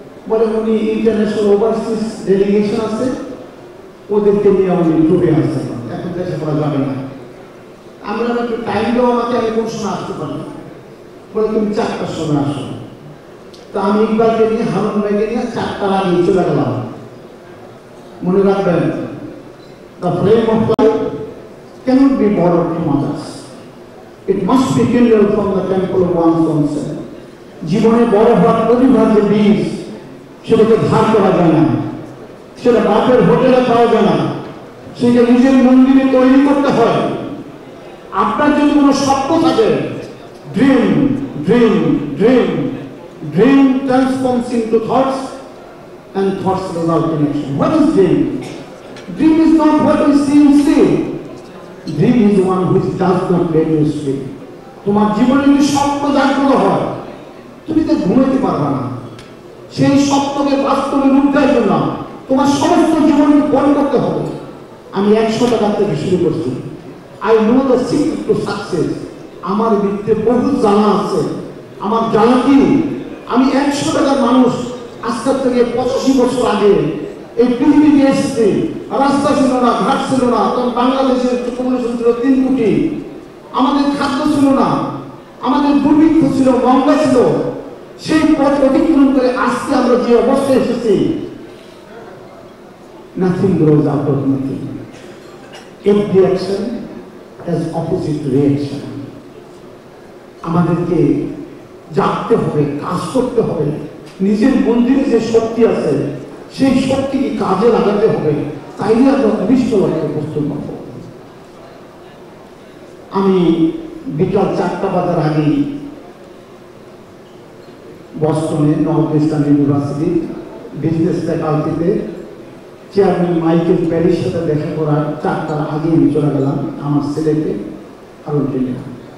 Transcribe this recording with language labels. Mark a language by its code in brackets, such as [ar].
[bn] বলে উনি international overseas delegation আছে, ওদেরকে নিয়ে উনি টুরে আসছেন, এখন দেখা করা যাবে না। আমরা একটু টাইম দাও আমাকে, আমি কোন সময় আসতে পারি? বলে তুমি 4টার সময় আসো। তো আমি ইকবালকে নিয়ে, হারুন ভাইকে নিয়ে 4টার আগে চলে গেলাম। মনে রাখবেন, [en] the flame of life cannot be borrowed from others. It must be kindled from the temple of one's own self. [bn] জীবনে বড় হওয়ার প্রতিভা যে বীজ, সেটাকে ধার করা যায় না, সেটা বাপের হোটেলে পাওয়া যায় না, সেটা নিজের মন্দিরে তৈরি করতে হয়। আপনার যদি কোনো স্বপ্ন থাকে, [en] Dream dream dream dream transforms into thoughts and thoughts result in action. What is dream? Dream is not what we see in sleep. Dream is the one which does not let you sleep. [bn] তোমার জীবনে যদি স্বপ্ন জাগ্রত হয়, তুমি তো ঘুমাইতে পারবে না। সেই স্বপ্নকে বাস্তবে রূপ দেওয়ার জন্য তোমার সমস্ত জীবনকে বল করতে হবে। আমি 100 টাকা থেকে শুরু করছি। [en] I know the secret to success. [bn] আমার ভিতরে বহু জানা আছে। আমার জানা কি, আমি 100 টাকার মানুষ আজকের থেকে 85 বছর আগে এই পৃথিবীতে এসেছি। রাস্তা ছিল না, ঘাট ছিল না, তখন বাংলাদেশের পপুলেশন ছিল 3 কোটি। আমাদের খাদ্য ছিল না, আমাদের দুর্ভিক্ষ ছিল, মঙ্গা ছিল। সেই পথ অতিক্রম করে আজকে আমরা যে অবস্থায় এসেছি, [en] nothing grows out of nothing. Every action has opposite reaction. [bn] আমাদেরকে জাগতে হবে, কাজ করতে হবে, নিজের মন্দিরে যে শক্তি আছে সেই শক্তিকে কাজে লাগাতে হবে, তাইলে আমরা অভিষ্ট লক্ষ্যে প্রস্তুত হব। আমি বিকাল 4টা বাজার আগে বস্টনে north eastern university business ফ্যাকাল্টিতে chairman Michael প্যারির সাথে দেখা করার 4টার আগে আমি চলে গেলাম আমার ছেলেকে কারণ ট্রেনে।